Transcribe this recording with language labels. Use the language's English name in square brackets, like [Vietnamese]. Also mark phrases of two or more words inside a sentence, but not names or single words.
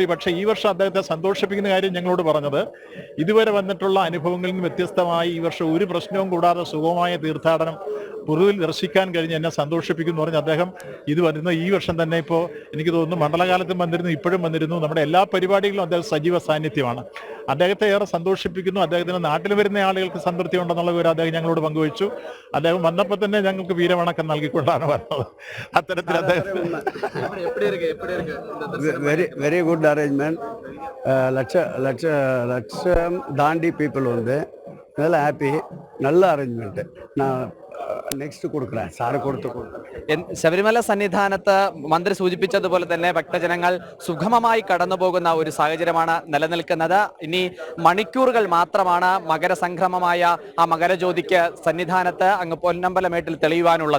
[Malayalam] പക്ഷേ ഈ വർഷം അദ്ദേഹത്തെ സന്തോഷിപ്പിക്കുന്ന കാര്യം ഞങ്ങളോട് പറഞ്ഞത്, ഇതുവരെ വന്നിട്ടുള്ള അനുഭവങ്ങളിൽ നിന്ന് വ്യത്യസ്തമായി ഈ വർഷം ഒരു പ്രശ്നവും കൂടാതെ സുഗമമായ തീർത്ഥാടനം പൊതുവിൽ ദർശിക്കാൻ കഴിഞ്ഞ് എന്നെ സന്തോഷിപ്പിക്കുന്നു പറഞ്ഞ് അദ്ദേഹം ഇത് വരുന്ന ഈ വർഷം തന്നെ ഇപ്പോൾ എനിക്ക് തോന്നുന്നു മണ്ഡലകാലത്തും വന്നിരുന്നു, ഇപ്പോഴും വന്നിരുന്നു. നമ്മുടെ എല്ലാ പരിപാടികളിലും അദ്ദേഹം സജീവ സാന്നിധ്യമാണ്. അദ്ദേഹത്തെ ഏറെ സന്തോഷിപ്പിക്കുന്നു. അദ്ദേഹത്തിന് നാട്ടിൽ വരുന്ന ആളുകൾക്ക് സംതൃപ്തി ഉണ്ടെന്നുള്ള വിവരം അദ്ദേഹം ഞങ്ങളോട് പങ്കുവച്ചു. അദ്ദേഹം വന്നപ്പോൾ തന്നെ ഞങ്ങൾക്ക് വീരവണക്കം നൽകിക്കൊണ്ടാണ് വന്നത്. അത്തരത്തിൽ അദ്ദേഹം [English] very good arrangement. [Tamil] லட்சம் தாண்டி பீப்புள் வந்து நல்லா ஹாப்பி. நல்ல அரேஞ்ச்மெண்ட். நான் [Malayalam] നെക്സ്റ്റ് കൊടുക്കണം, സാറ് കൊടുക്കും. ശബരിമല സന്നിധാനത്ത് മന്ത്രി സൂചിപ്പിച്ചതുപോലെ തന്നെ ഭക്തജനങ്ങൾ സുഗമമായി കടന്നു പോകുന്ന ഒരു സാഹചര്യമാണ് നിലനിൽക്കുന്നത്. ഇനി മണിക്കൂറുകൾ മാത്രമാണ് മകരസംക്രമമായ ആ മകരജ്യോതിക്ക് സന്നിധാനത്ത് അങ്ങ് പൊന്നമ്പലമേട്ടിൽ തെളിയുവാനുള്ളത്.